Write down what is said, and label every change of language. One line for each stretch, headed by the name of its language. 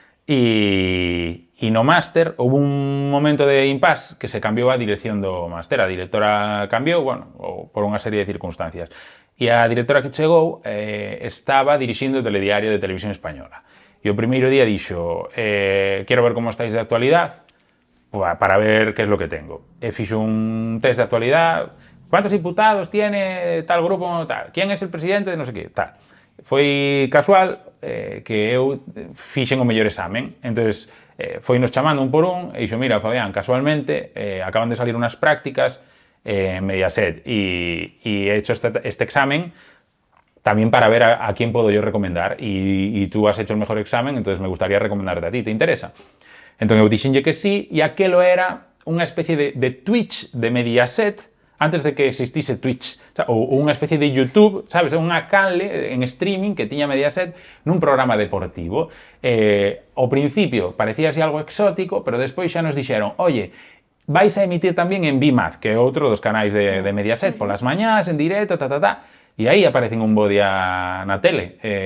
Galician: E no máster houve un momento de impás que se cambiou a dirección do máster. A directora cambiou, por unha serie de circunstancias. E a directora que chegou estaba dirixindo o telediario de Televisión Española. E o primeiro día dixo, quero ver como estáis de actualidade.
Spanish: para ver qué es lo que tengo.
Galician: E fixo un test de actualidad,
Spanish: ¿cuántos diputados tiene tal grupo, tal? ¿Quién es el presidente de no sé qué, tal?
Galician: Foi casual que eu fixen o mellor examen, entonces foinos chamando un por un e
Spanish: dixo, mira, Fabián, casualmente acaban de salir unas prácticas en Mediaset y he hecho este examen también para ver a quién puedo yo recomendar y tú has hecho el mejor examen, entonces me gustaría recomendarte a ti, ¿te interesa?
Galician: Entón eu dixenlle que sí, e aquelo era unha especie de Twitch de Mediaset antes de que existise Twitch, ou unha especie de YouTube, sabes, unha canle en streaming que tiña Mediaset nun programa deportivo. Ao principio parecía así algo exótico, pero despois xa nos dixeron, oye, vais a emitir tamén en BIMAD, que é outro dos canais de Mediaset, polas mañás, en directo, e aí aparecen un bo día na tele.